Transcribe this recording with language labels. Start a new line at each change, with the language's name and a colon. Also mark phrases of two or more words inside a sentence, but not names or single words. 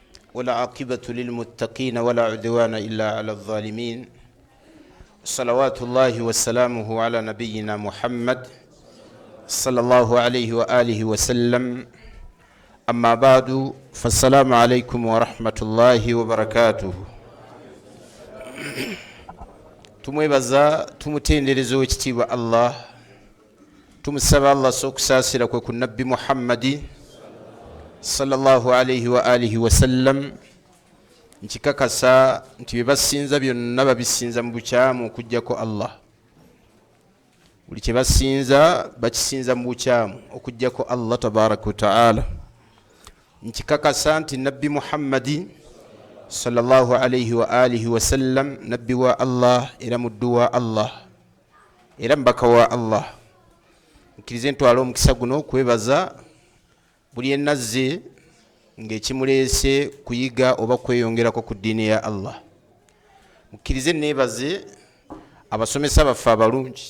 Arabic: والعاقبة للمتقين ولا عدوان إلا على الظالمين. صلوات الله وسلامه على نبينا محمد صلى الله عليه وآله وسلم. أما بعد فالسلام عليكم ورحمة الله وبركاته.
Ganda: tumwebaza tumutendereza ekitiibwa Allah, tumusaba Allah sokusaasira kwe ku nabbi Muhammadi
Arabic: صلى الله عليه وآله وسلم.
Ganda: Nkikakasa nti bye basinza byonna babisinza mu bukyamu okujjako Allah. Buli kye basinza bakisinza mu bukyamu okujjako Allah
Arabic: تبارك وتعالى.
Ganda: Nkikakasa nti nabbi Muhammadi
Arabic: صلى الله عليه وآله وسلم
Ganda: nabbi wa Allah era muddu wa Allah era mbaka wa Allah. Nkirize ntwala omukisa guno okwebaza buli enazze ng'ekimuleese kuyiga oba kweyongerako ku ddiini ya Allah. Mukkirize neebaze abasomesa baffe abalungi.